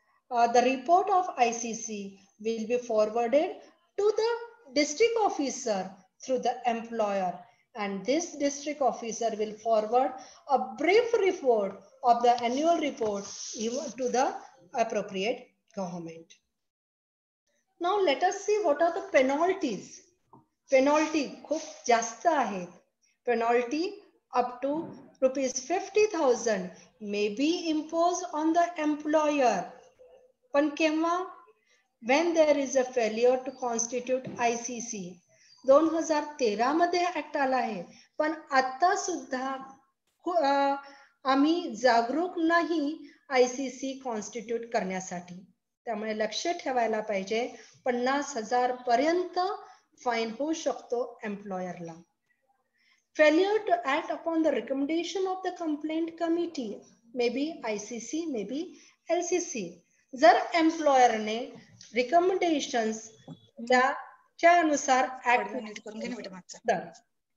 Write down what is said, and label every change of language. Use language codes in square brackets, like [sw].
[en] The report of ICC will be forwarded to the district officer through the employer, and this district officer will forward a brief report of the annual report to the appropriate government. Now let us see what are the penalties. [mr] Penalty खूप जास्त आहेत. [en] Penalty up to ₹50,000 may be imposed on the employer [mr] पण केव्हा? [en] when there is a failure to constitute ICC. [mr] 2013 मध्ये act आला आहे, पण आता सुद्धा आम्ही जागरूक नाही ICC कॉन्स्टिट्यूट करण्यासाठी. त्यामुळे लक्ष ठेवायला पाहिजे. 50,000 पर्यंत फाईन होऊ शकतो एम्प्लॉयरला. [en] Failure to act upon the recommendation of the complaint committee, maybe ICC, maybe LCC. [mr] जर एम्प्लॉयरने रिकमेंडेशन्स च्या अनुसार ऍक्ट तर